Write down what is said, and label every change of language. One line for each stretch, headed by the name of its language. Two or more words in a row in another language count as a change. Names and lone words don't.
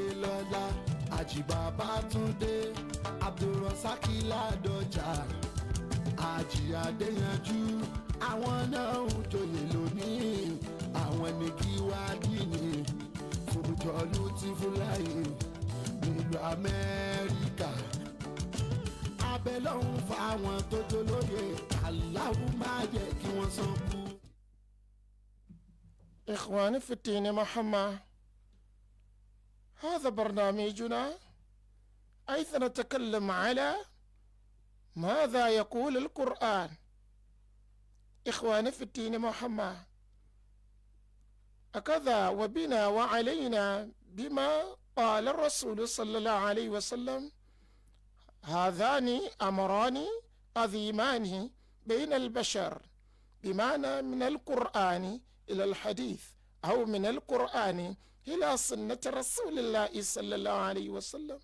Yoruba: lọ́lá àjìbàbá Túndé Abdulrasaki Ládọjà àjì Adéyanjú àwọn náà ń joyè lónìí àwọn ní kí wá dínì fòjọ́ lùtìfúláyé nílùú Amẹ́ríkà abẹ́lọ́hún fáwọn tó jólóye aláwo máa jẹ́ kí wọ́n sàn kú.
Arabic: إخواني في الدين محمد، هذا برنامجنا حيث نتكلم على ماذا يقول القرآن. إخواني في الدين محمد، أكذا وبنا وعلينا بما قال الرسول صلى الله عليه وسلم، هذان أمران عظيمان بين البشر، بمعنى من القرآن إلى الحديث أو من القرآن إلى سنة رسول الله صلى الله عليه وسلم.